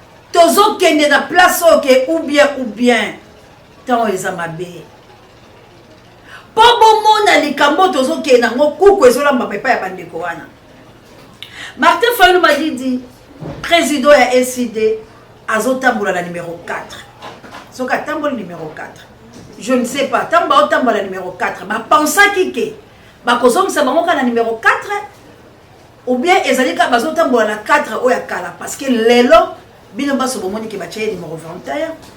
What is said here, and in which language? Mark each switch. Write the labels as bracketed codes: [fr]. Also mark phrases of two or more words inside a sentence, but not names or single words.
[ln] Tozokende na place oyo ke [fr] ou bien, ou bien. [ln] Temps eza mabe. Po bomona likambo tozokende nango, kuku ezolamba epai ya bandeko wana. Martin Fayulu Madidi, président ya S I D, azotambola na [fr] numéro quatre. [ln] Soki atamboli [fr] numéro quatre. Je ne sais pas. [ln] Ntango baotambola [fr] numéro quatre, [ln] bapensaki ke bakozongisa bango kaka na [fr] numéro quatre, ou bien [ln] ezali kaka bazotambola na quatre oyo ya kala. [fr] Parce que [ln] lelo, bino baso bomoni ke batya ye [fr] numéro vingt et un.